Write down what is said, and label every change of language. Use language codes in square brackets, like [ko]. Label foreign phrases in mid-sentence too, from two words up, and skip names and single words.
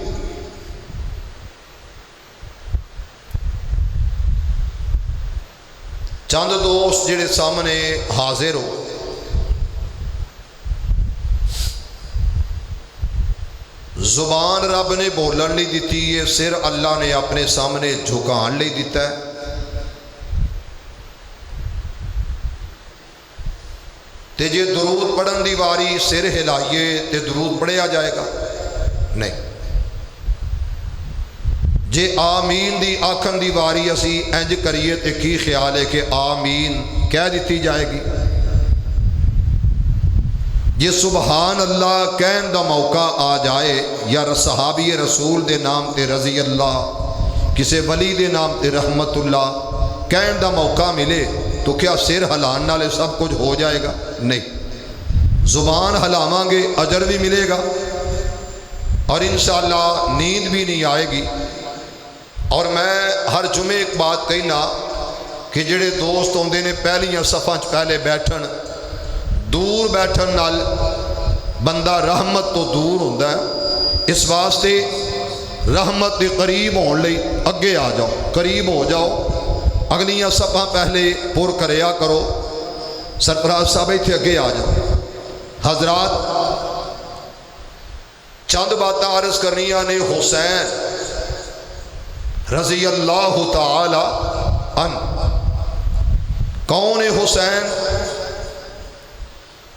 [pa] چند دوست جڑے سامنے حاضر ہو، زبان رب نے بولن لی دیتی ہے، سر اللہ نے اپنے سامنے جھکان لی دیتا ہے، تے جے درود پڑھن دی واری سر ہلائیے تے درود پڑھیا جائے گا؟ نہیں۔ جے آمین دی آکھن دی واری اسی انج کریے تے کی خیال ہے کہ آمین کہہ دیتی جائے گی؟ یہ [ar] سبحان اللہ [pa] کہن دا موقع آ جائے یا صحابی رسول دے نام تے رضی اللہ، کسے ولی دے نام تے رحمت اللہ کہن دا موقع ملے تو کیا سر ہلان نالے سب کچھ ہو جائے گا؟ نہیں، زبان ہلاواں گے اجر بھی ملے گا اور انشاءاللہ نیند بھی نہیں آئے گی۔ اور میں ہر جمعے ایک بات کہنا کہ جڑے دوست ہوندے نے پہلیاں صفاں چ پہلے بیٹھن، دور بیٹھن نال بندہ رحمت تو دور ہوندا ہے، اس واسطے رحمت دے قریب ہون لئی اگے آ جاؤ، قریب ہو جاؤ، اگلیاں صفاں پہلے پر کریا کرو۔ سرفراز صاحب ایتھے اگے آ جاؤ۔ حضرات چند باتیں عرض کرنیاں نے۔ [ur] حسین [ar] رضی اللہ تعالی عنہ، [ur] کون ہے حسین؟